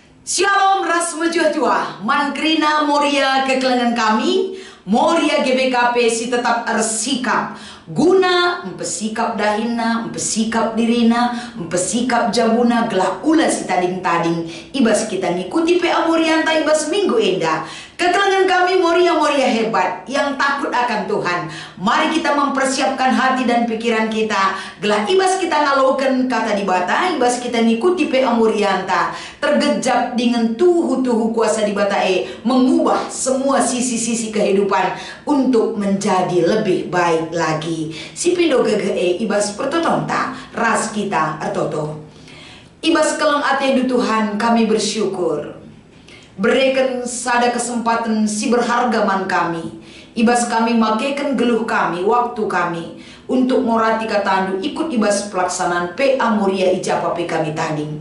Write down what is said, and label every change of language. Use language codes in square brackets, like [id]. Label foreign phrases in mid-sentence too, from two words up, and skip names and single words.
[btx] Shalom ras mejua mankrina moria kekelengan kami moria GBKP si tetap ersikap guna empesikap dahina empesikap dirina empesikap jabuna gelah ula si tading-tading ibas kita ngikuti PA Morianta ibas minggu enda. [id] Keterangan kami moria-moria hebat yang takut akan Tuhan. Mari kita mempersiapkan hati dan pikiran kita. [btx] Gelah ibas kita ngaloken kata di bata, ibas kita ngikuti PA Morianta. [id] Tergejap dengan [btx] tuhu-tuhu kuasa di bata [id] mengubah semua sisi-sisi kehidupan untuk menjadi lebih baik lagi. [btx] Si pindo gege ibas pertotonta ras kita ertoto. Ibas keleng ate du Tuhan kami bersyukur. Berikan sada kesempatan si berharga man kami. Ibas kami makaikan geluh kami, waktu kami untuk morati katandu ikut ibas pelaksanaan PA Moria ijapa kami tading.